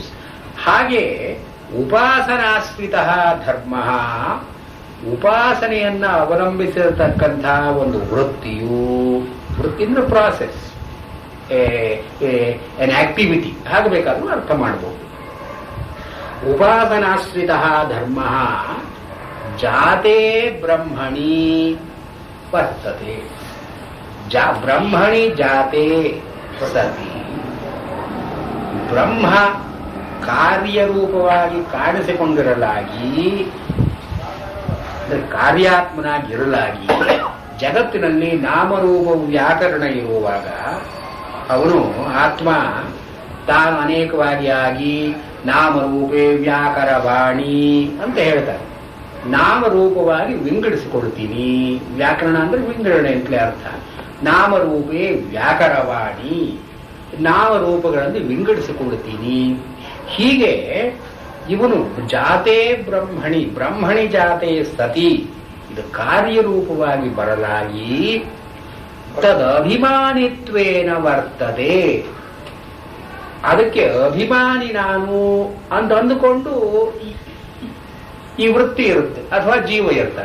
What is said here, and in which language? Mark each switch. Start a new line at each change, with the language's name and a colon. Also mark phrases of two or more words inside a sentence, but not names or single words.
Kannada: ಹಾಗೆ ಉಪಾಸನಾಶ್ರಿತ ಧರ್ಮ, ಉಪಾಸನೆಯನ್ನ ಅವಲಂಬಿಸಿರತಕ್ಕಂತಹ ಒಂದು ವೃತ್ತಿಯು, ವೃತ್ತಿ ಅಂದ್ರೆ
English: process, an activity,
Kannada: ಹಾಗೆ ಬೇಕಾದ್ರೂ ಅರ್ಥ ಮಾಡಬಹುದು.
Sanskrit: ಉಪಾಸನಾಶ್ರಿತ ಧರ್ಮ ಜಾತೆ ಬ್ರಹ್ಮಣಿ ವರ್ತತೆ. ಬ್ರಹ್ಮಣಿ ಜಾತೆ ಸತಿ,
Kannada: ಬ್ರಹ್ಮ ಕಾರ್ಯರೂಪವಾಗಿ ಕಾಣಿಸಿಕೊಂಡಿರಲಾಗಿ, ಕಾರ್ಯಾತ್ಮನಾಗಿರಲಾಗಿ ಜಗತ್ತಿನಲ್ಲಿ ನಾಮರೂಪ ವ್ಯಾಕರಣ ಇರುವಾಗ ಅವನು ಆತ್ಮ ತಾನು ಅನೇಕವಾಗಿ ಆಗಿ
Sanskrit: ನಾಮರೂಪೇ ವ್ಯಾಕರವಾಣಿ
Kannada: ಅಂತ ಹೇಳ್ತಾರೆ. ನಾಮರೂಪವಾಗಿ ವಿಂಗಡಿಸಿಕೊಳ್ತೀನಿ. ವ್ಯಾಕರಣ ಅಂದ್ರೆ ವಿಂಗಡಣೆ ಅಂತಲೇ ಅರ್ಥ.
Sanskrit: ನಾಮರೂಪೇ ವ್ಯಾಕರವಾಣಿ,
Kannada: ನಾಮರೂಪಗಳಲ್ಲಿ ವಿಂಗಡಿಸಿಕೊಳ್ತೀನಿ. ಹೀಗೆ ಇವನು
Sanskrit: ಜಾತೆ ಬ್ರಹ್ಮಣಿ, ಬ್ರಹ್ಮಣಿ ಜಾತೆ ಸತಿ,
Kannada: ಇದು ಕಾರ್ಯರೂಪವಾಗಿ ಬರಲಾಗಿ
Sanskrit: ತದಭಿಮಾನಿತ್ವೇನ ವರ್ತದೆ.
Kannada: ಅದಕ್ಕೆ ಅಭಿಮಾನಿ ನಾನು ಅಂತ ಅಂದುಕೊಂಡು ಈ ವೃತ್ತಿ ಇರುತ್ತೆ ಅಥವಾ ಜೀವ ಇರ್ತಾರೆ.